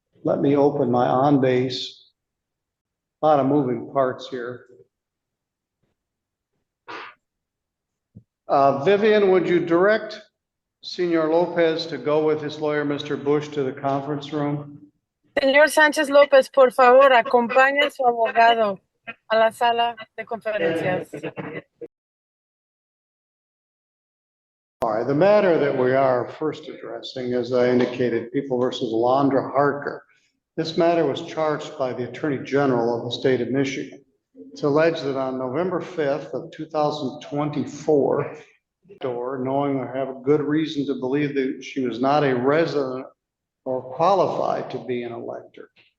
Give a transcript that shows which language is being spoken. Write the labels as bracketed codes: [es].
[en] Let me open my on base. A lot of moving parts here. Vivian, would you direct Senor Lopez to go with his lawyer, Mr. Bush, to the conference room? [es] Señor Sánchez-Lopez, por favor, acompañe a su abogado a la sala de conferencias. [en] All right, the matter that we are first addressing, as I indicated, People versus Alondra Harker. This matter was charged by the Attorney General of the state of Michigan. It's alleged that on November 5th of 2024, knowing or have a good reason to believe that she was not a resident or qualified to be an elector.